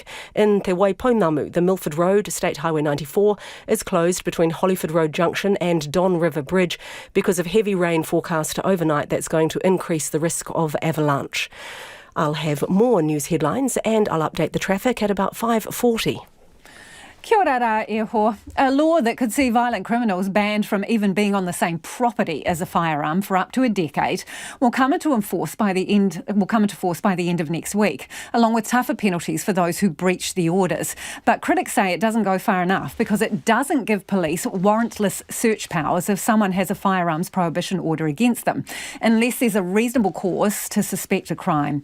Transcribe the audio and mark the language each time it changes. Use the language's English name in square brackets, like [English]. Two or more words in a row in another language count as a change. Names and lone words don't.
[English] In Te Waipounamu, the Milford Road, State Highway 94, is closed between Hollyford Road Junction and Don River Bridge because of heavy rain forecast overnight that's going to increase the risk of avalanche. I'll have more news headlines and I'll update the traffic at about 5:40. [Māori] Kia ora rā e hoa. [English] A law that could see violent criminals banned from even being on the same property as a firearm for up to a decade will come into force by the end of next week, along with tougher penalties for those who breach the orders. But critics say it doesn't go far enough because it doesn't give police warrantless search powers if someone has a firearms prohibition order against them, unless there's a reasonable cause to suspect a crime.